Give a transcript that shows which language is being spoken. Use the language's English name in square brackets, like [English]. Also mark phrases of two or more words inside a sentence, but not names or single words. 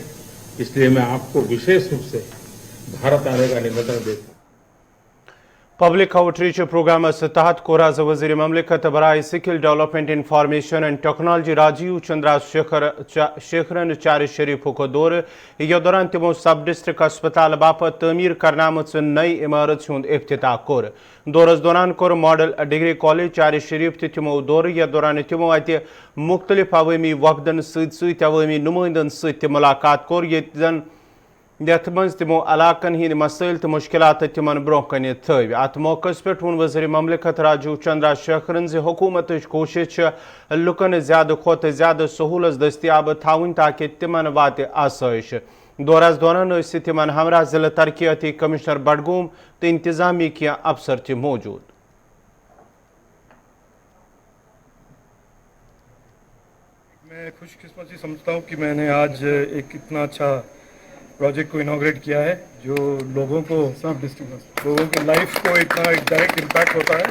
[Hindi] इसलिए मैं आपको विशेष रूप से भारत आने का निमंत्रण देता हूं। [English] public outreach programme [Kashmiri] तहत कोराज वज़ीर ममलिकत बराए [English] skill development information and technology [Kashmiri] राजीव शेखरन चार शरीफ को दौर। यह दौरान तमो सब डिस्ट्रिक्ट अस्पताल बापत तमीर करनाम नई इमारत हुंद इफ्तिताह कोर। दौरस दौरान कोर मॉडल डिग्री कॉलेज चार शरीफ तमो दौर। यह दौरान तमो अत मुख्तलिफ अवामी वफदन सत अवामी नुमाइंदन सत मुलाकात कोर। यथ मज तमो इलाकन हिंद मसाइल तो मुश्किलात तिमन ब्रोह कन थव। अत मौके पे वोन वज़ीर ममलिकत राजीव शेखरन हुकूमत कोशिश लुकन ज्यादा खोत ज्यादा सहूलत दस्तियाब थावन ताकि तिमन वात आसाइश। दौरास दौरान तिमन हमरा जिला तरक्याती कमिश्नर बडगोम तो इंतजामी क्या अफसर थे मौजूद। [Hindi] मैं खुशकिस्मती समझता हूँ कि मैंने आज एक इतना अच्छा प्रोजेक्ट को इनॉग्रेट किया है जो लोगों के लाइफ को इतना एक [English] direct impact [Hindi] होता है।